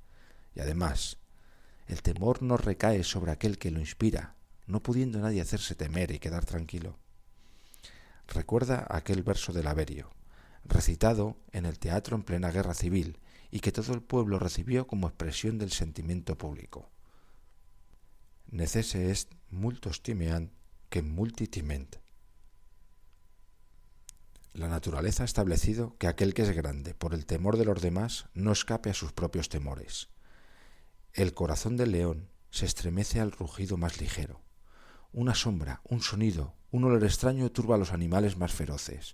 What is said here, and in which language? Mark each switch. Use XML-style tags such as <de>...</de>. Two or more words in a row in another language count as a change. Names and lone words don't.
<es>Y además, el temor no recae sobre aquel que lo inspira, no pudiendo nadie hacerse temer y quedar tranquilo. Recuerda aquel verso del Averio, recitado en el teatro en plena guerra civil y que todo el pueblo recibió como expresión del sentimiento público.</es> <la>Necesse est multos timeant que multi timent.</la> <es>La naturaleza ha establecido que aquel que es grande por el temor de los demás no escape a sus propios temores. El corazón del león se estremece al rugido más ligero. Una sombra, un sonido, un olor extraño turba a los animales más feroces.</es>